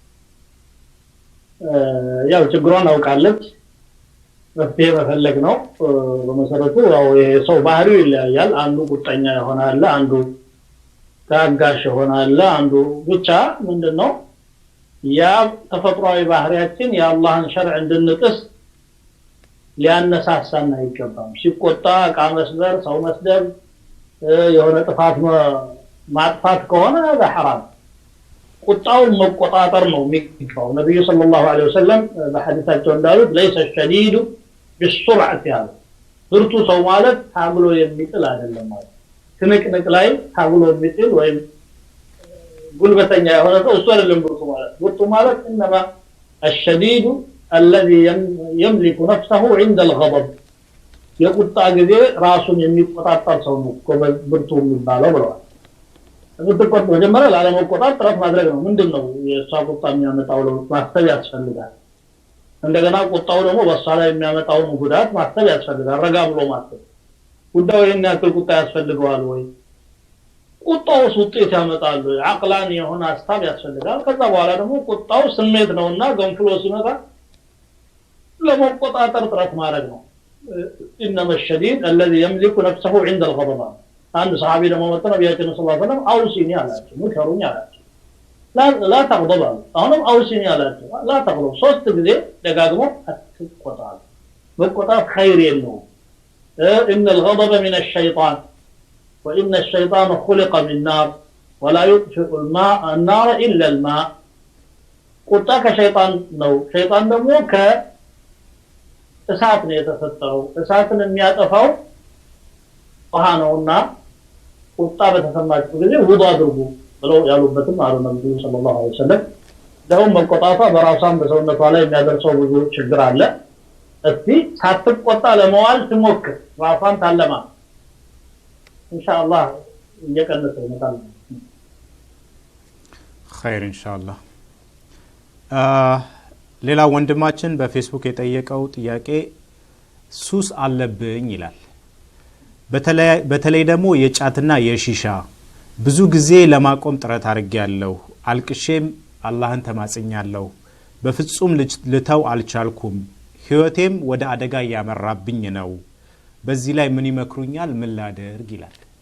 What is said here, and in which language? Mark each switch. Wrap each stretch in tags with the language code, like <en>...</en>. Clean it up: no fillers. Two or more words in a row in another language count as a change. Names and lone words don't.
<am>ያው ችግሯን አውቃለች መፍትሄ መፈለግ ነው በመሰረቱ ያው የሰው ባህሪው ይለያያል አንዱ ቁጣኛ ይሆናል አንዱ ታጋሽ ይሆናል አንዱ ብቻ ምንድነው ያ ተፈጥሯዊ ባህሪያችን የአላህን ሸርዕ እንድንጥስ ሊያነሳሳና ይገባም ሲቆጣ ቃ መስበር ሰው መስደብ የሆነ ጥፋት ማጥፋት ከሆነ</am> <ar>ده حرام</ar> <am>ቁጣው መቆጣጠር ነው የሚገባው ነብዩ</am> <ar>صلى الله عليه وسلم</ar> <am>በሐዲሳቸው እንዳሉት</am> <ar>ليس الشديد بالسرعه</ar> <am>ያለ ብርቱ ሰው ማለት ታግሎ የሚጥል አይደለም ማለት ትንቅንቅ ላይ ታግሎ የሚጥል ወይም ጉልበተኛ የሆነ ሰው እሱ አይደለም ብርቱ ማለት</am> <ar>انما الشديد الذي يملك نفسه عند الغضب</ar> <am>የቁጣ ጊዜ ራሱን የሚቆጣጠር ሰው ነው ብርቱ የሚባለው ብለዋል እንድትቆጥ መጀመሪያ ላለመቆጣጠር ጥረት ማድረግ ነው ምንድነው የሷ ቁጣ የሚያመጣው ማስተብ ያስፈልጋል እንደገና ቁጣው ደግሞ በሷ ላይ የሚያመጣው ጉዳት ማስተብ ያስፈልጋል ረጋ ብሎ ማስተብ ጉዳዩ የሚያክል ቁጣ ያስፈልገዋል ወይ ቁጣው ውጤት ያመጣል አቅላን የሆነ አስተብ ያስፈልጋል ከዛ በኋላ ደግሞ ቁጣው ስሜት ነውና ገንፍሎ ሲመጣ ለመቆጣጠር ጥረት ማድረግ ነው</am> <ar>انما الشديد الذي يملك نفسه عند الغضب</ar> <am>አንድ ሰሃቢ ደግሞ መጥቶ ነብያችን</am> <ar>صلى الله عليه وسلم</ar> <am>አውሲኒ አላቸው ሙከሩኝ አላቸው</am> <ar>لا تغضب</ar> <am>አሁንም አውሲኒ አላቸው</am> <ar>لا تغضب</ar> <am>ሶስት ጊዜ ደጋግሞ አትቆጣ መቆጣት خير የለው</am> <ar>ان الغضب من الشيطان وان الشيطان خلق من نار ولا يطفئ الماء النار الا الماء</ar> <am>ቁጣ ከሸይጣን ነው ሸይጣን ደግሞ እሳት ነው የተፈጠረው እሳትን የሚያጠፋው ውሃ ነውና ቁጣ በተሰማችሁ ጊዜ ውዱ አድርጉ ብለው ያሉበትም አሉ ነብዩ</am> <ar>صلى الله عليه وسلم</ar> <am>ደግሞ መቆጣቷ በራሷም በሰውነቷ ላይ የሚያደርሰው ብዙ ችግር አለ እስቲ ሳትቆጣ ለመዋል ትሞክር ራሷን ታለማ ኢንሻአላህ እየቀነሰ ይመጣል</am> <ar>خير ان شاء الله</ar> <am>ሌላ ወንድማችን በፌስቡክ የጠየቀው ጥያቄ ሱስ አለብኝ ይላል በተለይ ደግሞ የጫትና የሺሻ ብዙ ጊዜ ለማቆም ጥረት አድርጌያለሁ አልቅሼም አላህን ተማጽኛለሁ በፍጹም ልተው አልቻልኩም ህይወቴም ወደ አደጋ ያመራብኝ ነው በዚህ ላይ ምን ይመክሩኛል ምን ላደርግ ይላል</am>